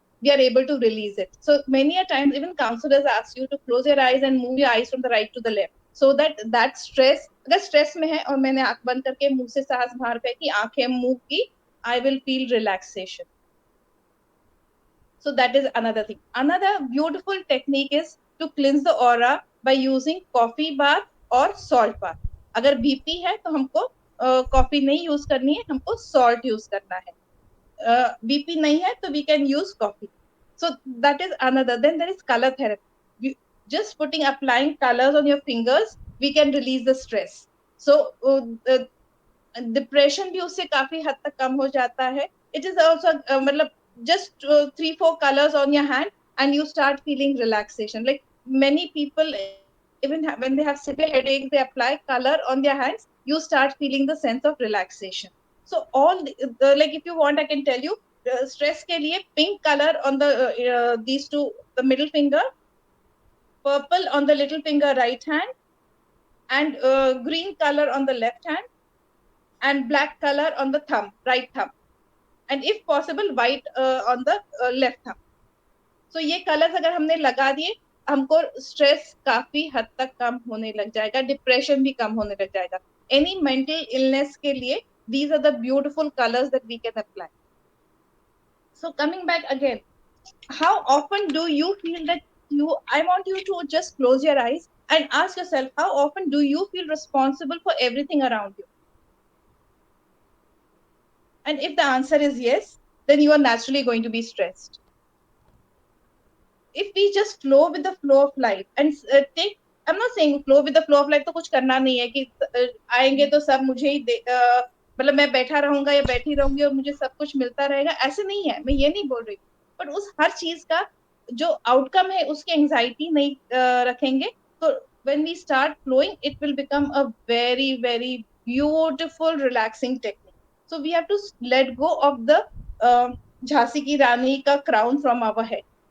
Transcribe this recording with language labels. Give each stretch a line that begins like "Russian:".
English: We are able to release it. So many a times even counselors ask you to close your eyes and move your eyes from the right to the left, so that that stress,
Hindi: अगर stress में है और मैंने आंख बंद करके मुंह से सांस बाहर फेंकी, आंखें मूव की,
English: I will feel relaxation. So that is another thing. Another beautiful technique is to cleanse the aura by using coffee bath or salt bath.
Hindi: अगर बीपी है तो हमको कॉफी नहीं यूज करनी है, हमको सॉल्ट यूज करना है. BP nahi hai,
English: so we can use coffee. So that is another. Then there is color therapy. Just applying colors on your fingers, we can release the stress.
Hindi: So depression भी उससे काफी हद तक कम हो जाता है.
English: It is also मतलब just 3-4 colors on your hand and you start feeling relaxation. Like many people, even when they have severe headaches, they apply color on their hands. You start feeling the sense of relaxation. So all like if you want, I can tell you. Stress
Hindi: के लिए
English: pink color on the these two, the middle finger, purple on the little finger right hand, and green color on the left hand, and black color on the thumb, right thumb, and if possible white on the left thumb.
Hindi: So ये colours अगर हमने लगा दिए, हमको stress काफी हद तक कम होने लग जाएगा, डिप्रेशन भी कम होने लग जाएगा.
English: any mental illness
Hindi: के लिए
English: these are the beautiful colors that we can apply. So coming back again, how often do you feel that I want you to just close your eyes and ask yourself, how often do you feel responsible for everything around you? And if the answer is yes, then you are naturally going to be stressed. If we just flow with the flow of life
Hindi: and take, I'm not saying flow with the flow of life तो कुछ करना नहीं है कि आएंगे तो सब मुझे ही मतलब मैं बैठा रहूंगा या बैठी रहूंगी और मुझे सब कुछ मिलता रहेगा, ऐसे नहीं है, मैं ये नहीं बोल रही. बट उस हर चीज का जो आउटकम है उसकी एंजाइटी नहीं रखेंगे, तो
English: when we start flowing, it will become a very very beautiful relaxing technique. So we have to let go of the
Hindi: Jhansi की रानी का
English: crown from our head.